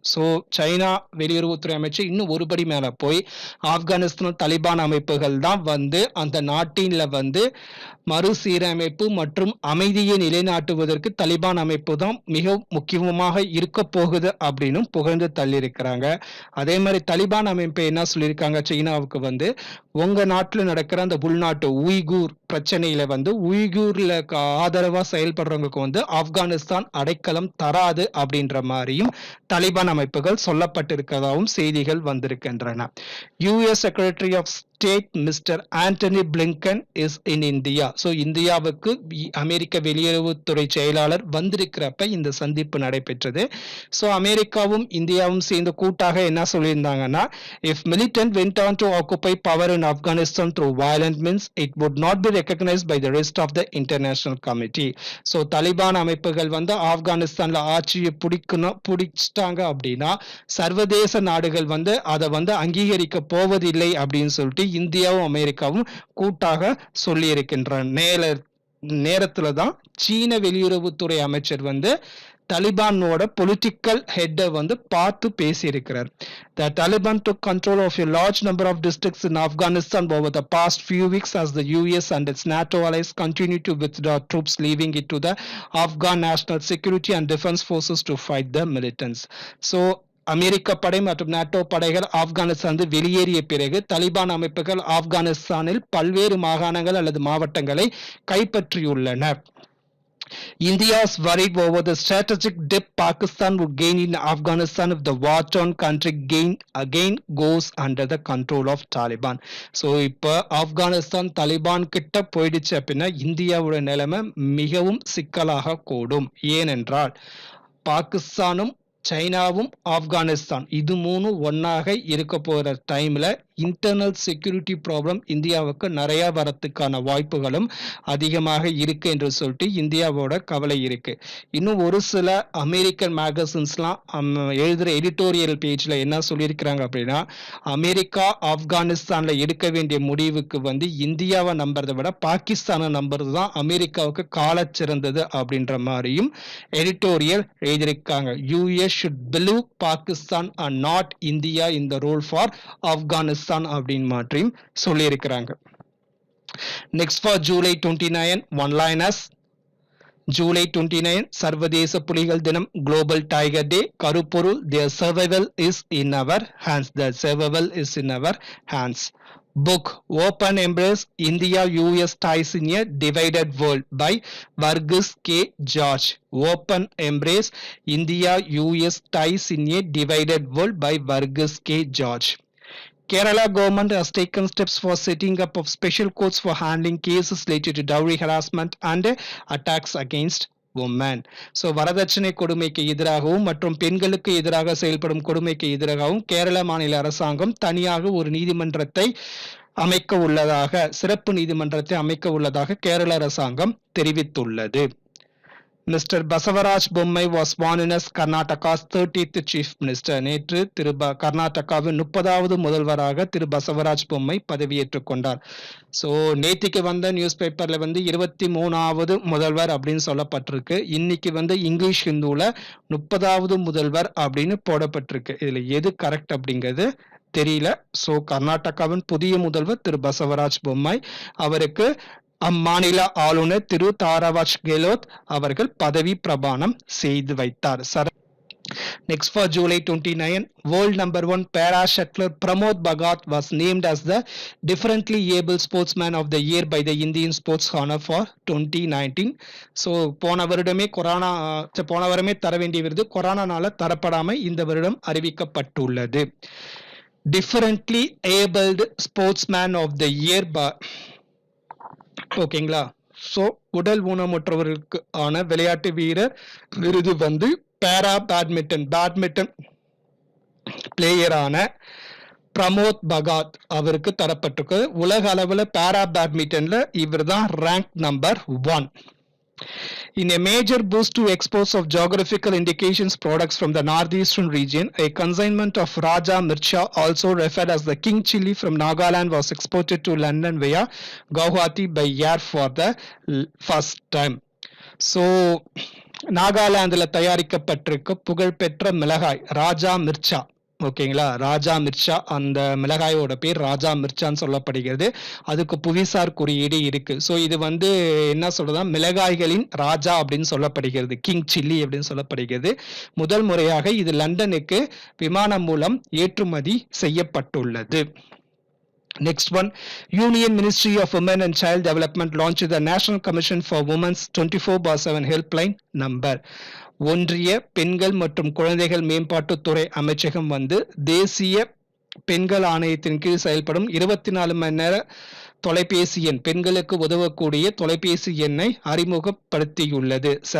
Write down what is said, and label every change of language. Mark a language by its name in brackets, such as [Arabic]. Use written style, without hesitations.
[Tamil] So China வெளியுறவுத்துறை அமைச்சர் இன்னும் ஒருபடி மேல போய் ஆப்கானிஸ்தான் தலிபான் அமைப்புகள் தான் அந்த நாட்டில மறுசீரமைப்பு மற்றும் அமைதியை நிலைநாட்டுவதற்கு தலிபான் அமைப்பு தான் மிக முக்கியமாக இருக்க போகுது அப்படின்னு புகழ்ந்து தள்ளியிருக்கிறாங்க. அதே மாதிரி தலிபான் அமைப்பு என்ன சொல்லியிருக்காங்க சீனாவுக்கு, உங்க நாட்டில் நடக்கிற அந்த உள்நாட்டு உய்கூர் பிரச்சனையில உய்கூர்ல ஆதரவா செயல்படுறவங்களுக்கு ஆப்கானிஸ்தான் அடைக்கலம் தராது அப்படின்ற மாதிரியும் தலிபான் அமைப்புகள் சொல்லப்பட்டிருக்கிறதாவும் செய்திகள் வந்திருக்கின்றன. [English] US secretary of state mister Antony Blinken is in India. [Tamil] So இந்தியாவுக்கு அமெரிக்க வெளியுறவுத்துறை செயலாளர் வந்திருக்கிறப்ப இந்த சந்திப்பு நடைபெற்றது. ஸோ அமெரிக்காவும் இந்தியாவும் சேர்ந்து கூட்டாக என்ன சொல்லியிருந்தாங்கன்னா, [English] if militant went on to occupy power in Afghanistan through violent means, it would not be recognized by the rest of the international community. [Tamil] So Taliban அமைப்புகள் ஆப்கானிஸ்தான்ல ஆட்சியை பிடிச்சிட்டாங்க அப்படின்னா சர்வதேச நாடுகள் அதை அங்கீகரிக்க போவதில்லை அப்படின்னு சொல்லிட்டு இந்தியாவும் அமெரிக்காவும் கூட்டாக சொல்லி இருக்கின்ற நேரத்துல தான் சீன வெளியுறவுத்துறை அமைச்சர் தலிபானோட பொலிட்டிக்கல் ஹெட்டை பார்த்து பேசியிருக்கிறார். [English] The Taliban took control of a large number of districts in Afghanistan over the past few weeks as the US and its NATO allies continue to withdraw troops, leaving it to the Afghan National Security and Defense Forces to fight the militants. So [Tamil] அமெரிக்க படை மற்றும் NATO படைகள் ஆப்கானிஸ்தான் வெளியேறிய பிறகு தலிபான் அமைப்புகள் ஆப்கானிஸ்தானில் பல்வேறு மாகாணங்கள் அல்லது மாவட்டங்களை கைப்பற்றியுள்ளன. [English] India's worried over the strategic dip Pakistan would gain in Afghanistan if the war-torn country again goes under the control of Taliban. [Tamil] So இப்போ ஆப்கானிஸ்தான் தலிபான் கிட்ட போயிடுச்சு அப்படின்னா இந்தியாவோட நிலைமை மிகவும் சிக்கலாக கூடும். ஏனென்றால் பாகிஸ்தானும் சைனாவும் ஆப்கானிஸ்தான் இது மூணு ஒன்னாக இருக்க போற டைம்ல [English] internal security problem [Tamil] இந்தியாவுக்கு நிறைய வரத்துக்கான வாய்ப்புகளும் அதிகமாக இருக்கு என்று சொல்லிட்டு இந்தியாவோட கவலை இருக்கு. இன்னும் ஒரு சில அமெரிக்கன் மேகசின்ஸ்லாம் எழுதுற எடிட்டோரியல் பேஜ்ல என்ன சொல்லியிருக்கிறாங்க அப்படின்னா அமெரிக்கா ஆப்கானிஸ்தான்ல எடுக்க வேண்டிய முடிவுக்கு இந்தியாவை நம்புறதை விட பாகிஸ்தானை நம்புறது தான் அமெரிக்காவுக்கு கால சிறந்தது அப்படின்ற மாதிரியும் எடிட்டோரியல் எழுதியிருக்காங்க. [English] US should believe Pakistan and not India in the role for Afghanistan [Tamil] அப்படின்னு மாற்றியும் சொல்லியிருக்கிறாங்க. [English] Next for July 29 one-liners. [Tamil] July 29 சர்வதேச புலிகள் தினம், [English] Global tiger day. கருப்பொருள் their survival is in our hands. The survival is in our hands. Book Open Embrace India-US Ties in a Divided World by Varghese K. George. Open Embrace India-US Ties in a Divided World by Varghese K. George. Kerala government has taken steps for setting up of special courts for handling cases related to dowry harassment and attacks against women. [Tamil] So வரதட்சணை கொடுமைக்கு எதிராகவும் மற்றும் பெண்களுக்கு எதிராக செயல்படும் கொடுமைக்கு எதிராகவும் கேரள மாநில அரசாங்கம் தனியாக ஒரு நீதிமன்றத்தை அமைக்க உள்ளதாக சிறப்பு நீதிமன்றத்தை அமைக்க உள்ளதாக கேரள அரசாங்கம் தெரிவித்துள்ளது. [English] Mr. Basavaraj Bommai was sworn in as Karnataka's 30th Chief Minister. [Tamil] நேற்று கர்நாடகாவின் 30வது முதல்வராக திரு பசவராஜ் பொம்மை பதவியேற்றுக் கொண்டார். ஸோ நேற்றுக்கு வந்த நியூஸ் பேப்பர்ல 23வது முதல்வர் அப்படின்னு சொல்லப்பட்டிருக்கு. இன்னைக்கு இங்கிலீஷ் ஹிந்துல 30வது முதல்வர் அப்படின்னு போடப்பட்டிருக்கு. இதுல எது கரெக்ட் அப்படிங்கிறது தெரியல. ஸோ கர்நாடகாவின் புதிய முதல்வர் திரு பசவராஜ் பொம்மை அவருக்கு அம்மாநில ஆளுநர் திரு தாராவாஜ் கெலோட் அவர்கள் பதவி பிரமாணம் செய்து வைத்தார். [English] Next for July 29, world number 1 para shuttler Pramod Bhagat was named as the differently able sportsman of the year by the Indian Sports Honor for 2019. [Tamil] So போன வருடமே தர வேண்டிய விருது கொரோனானால தரப்படாம இந்த வருடம் அறிவிக்கப்பட்டுள்ளது. [English] Differently abled sportsman of the year ஓகேங்களா. [Tamil] So உடல் ஊனமுற்றவர்களுக்கு ஆன விளையாட்டு வீரர் விருது பேரா பேட்மிண்டன் பிளேயரான பிரமோத் பகாத் அவருக்கு தரப்பட்டிருக்கு. உலக அளவில் பேரா பேட்மிண்டன்ல இவர் தான் rank number 1. [English] In a major boost to exports of geographical indications products from the northeastern region, a consignment of Raja Mircha, also referred as the King Chilli from Nagaland, was exported to London via Guwahati by air for the first time. [Tamil] So, நாகாலாந்துல தயாரிக்கப்பட்டிருக்க புகழ்பெற்ற மிளகாய் ராஜா மிர்ச்சா, ஓகேங்களா. ராஜா மிர்ச்சா, அந்த மிளகாயோட பேர் ராஜா மிர்ச்சான்னு சொல்லப்படுகிறது. அதுக்கு புவிசார் குறியீடு இருக்கு. ஸோ இது என்ன சொல்றதா மிளகாய்களின் ராஜா அப்படின்னு சொல்லப்படுகிறது, கிங் சில்லி அப்படின்னு சொல்லப்படுகிறது. முதல் முறையாக இது லண்டனுக்கு விமானம் மூலம் ஏற்றுமதி செய்யப்பட்டுள்ளது. [English] Next one, Union Ministry of Women and Child Development launched the National Commission for Women's 24/7 helpline number. [Tamil] ஒன்றிய பெண்கள் மற்றும் குழந்தைகள் மேம்பாட்டுத்துறை அமைச்சகம் தேசிய பெண்கள் ஆணையத்தின் கீழ் செயல்படும் 24 மணி நேர தொலைபேசி எண், பெண்களுக்கு உதவக்கூடிய தொலைபேசி எண்ணை அறிமுகப்படுத்தியுள்ளது.